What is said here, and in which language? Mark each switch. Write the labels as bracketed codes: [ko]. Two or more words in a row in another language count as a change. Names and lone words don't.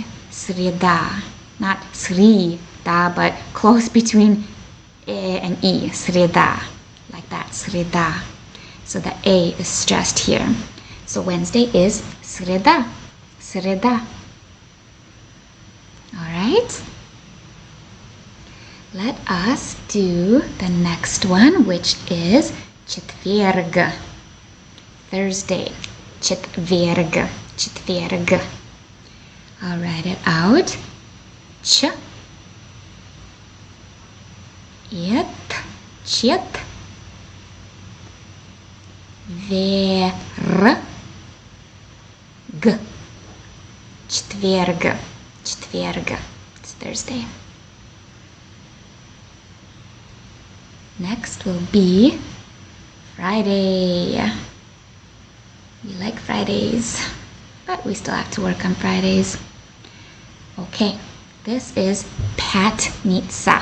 [en] Среда. Not среда, but close between e and I. Среда. Like that. Среда. So the A is stressed here. So Wednesday is среда. Среда. Alright? Let us do the next one, which is четверг. Thursday. Четверг. [ru] Четверг. [en] I'll write it out. [ru] Ч. Чет. четверг, четверг, четверг. [en] It's Thursday. Next will be Friday. We like Fridays, but we still have to work on Fridays. Okay, this is пятница.